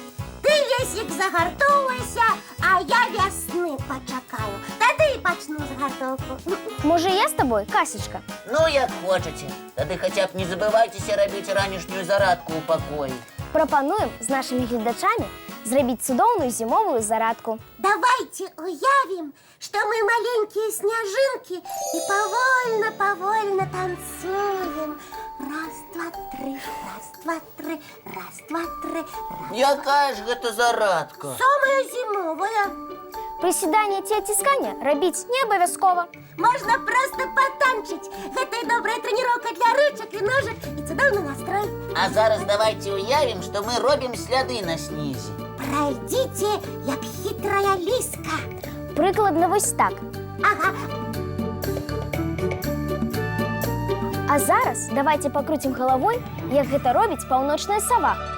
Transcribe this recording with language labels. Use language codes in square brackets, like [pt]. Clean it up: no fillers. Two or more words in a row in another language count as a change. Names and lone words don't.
[be] Ты, Лесік, загартоўвайся, а я вясны пачакаю. Тады і пачну загартоўку. Можа, я з табой, Касечка? Ну, як хочаце. Тады хаця б не забывайцеся рабіць ранішнюю зарадку ў пакоі. Прапануем з нашымі гледачамі зрабіць цудоўную зімовую зарадку. [ru] Давайте уявим, что мы маленькие снежинки и повольно танцуем. Раз, два, три, раз, два, три, раз, два, три, раз. [be] Якая ж гэта зарадка? [ru] Самая зимовая. [be] Прысіданне ці адцісканне рабіць не абавязкова. [ru] Можно просто потанчить. Это и добрая тренировка для ручек и ножек, и [be] цудовный настрой. А зараз давайте уявім, што мы робім сляды на снезе. [ru] Пройдите, як хитрая лиска. [be] Прыкладна вось так. Ага. А зараз давайте пакруцім галавой, як гэта робіць паўночная сава.